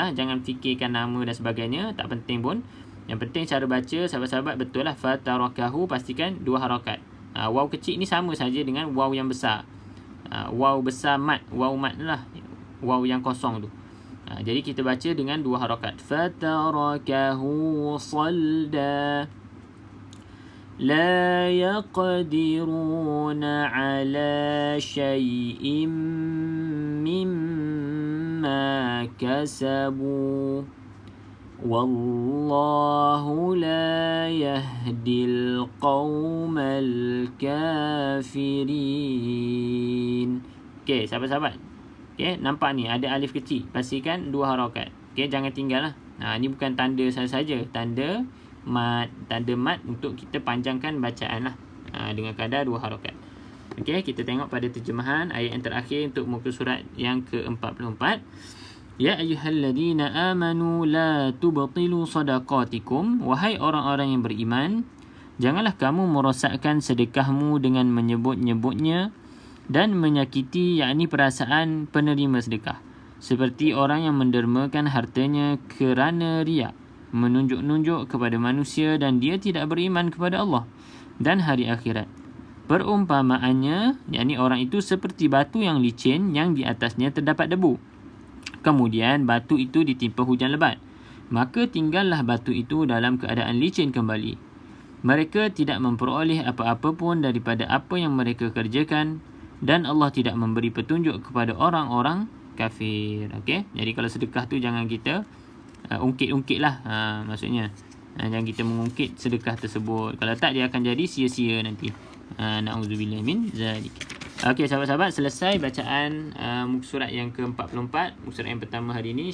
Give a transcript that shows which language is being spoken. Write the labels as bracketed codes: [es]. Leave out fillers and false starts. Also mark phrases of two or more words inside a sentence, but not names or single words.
[ms] Jangan fikirkan nama dan sebagainya, tak penting pun. Yang penting cara baca, sahabat-sahabat, betul lah. Fatarakahu, pastikan 2 harakat. Waw kecil ni sama saja dengan waw yang besar. Waw besar mad, waw mad lah, waw yang kosong tu. Jadi kita baca dengan 2 harakat. [ar] فتركه صلدا. لا يقدرون على شيء مما كسبوا. والله لا يهدي القوم الكافرين. [ms] Okey, sahabat-sahabat. Okey, nampak ni ada alif kecil. Pastikan 2 harakat. Okey, jangan tinggal lah. Ni bukan tanda saja. Tanda mad untuk kita panjangkan bacaan lah. Dengan kadar 2 harakat. Okey, kita tengok pada terjemahan ayat yang terakhir untuk muka surat yang ke-44. [ar] يا أيها الذين آمنوا لا تبطلوا صدقاتكم. [ms] Wahai orang-orang yang beriman, janganlah kamu merosakkan sedekahmu dengan menyebut-nyebutnya dan menyakiti, yakni perasaan penerima sedekah, seperti orang yang mendermakan hartanya kerana riak, menunjuk-nunjuk kepada manusia, dan dia tidak beriman kepada Allah dan hari akhirat. Perumpamaannya, yakni orang itu seperti batu yang licin yang di atasnya terdapat debu. Kemudian batu itu ditimpa hujan lebat, maka tinggallah batu itu dalam keadaan licin kembali. Mereka tidak memperoleh apa-apa pun daripada apa yang mereka kerjakan, dan Allah tidak memberi petunjuk kepada orang-orang kafir. Okey, jadi kalau sedekah tu jangan kita ungkit-ungkit lah. Maksudnya jangan kita mengungkit sedekah tersebut. Kalau tak, dia akan jadi sia-sia nanti. [ar] نعوذ بالله من ذلك. [ms] Okey, sahabat-sahabat, selesai bacaan muka surat yang ke-44, muka surat yang pertama hari ini.